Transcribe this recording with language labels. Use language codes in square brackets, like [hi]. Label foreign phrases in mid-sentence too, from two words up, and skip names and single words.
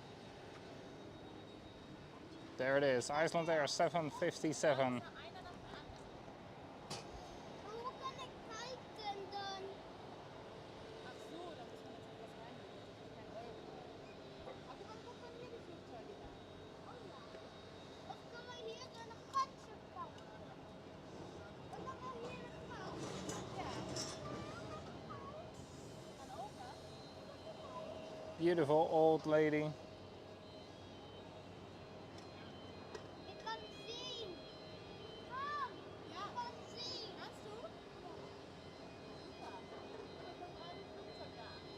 [en] There it is, Iceland Air 757. [nl] Hoe kan ik kijken dan? [de] Ach so, da muss man jetzt etwas reingeben. Das ist kein Euro. Aber dann guck mal hier die Flugzeuge da. [nl] Oh ja. Of kan we hier dan een gatje pakken? En dan wel hier een gat. Ja. Kan ook, hè? [en] Beautiful old lady. [nl] Ik kan zien. Mam, Ja. ik kan zien. [de] Kannst du? Super. Da kommt ein Flugzeug da.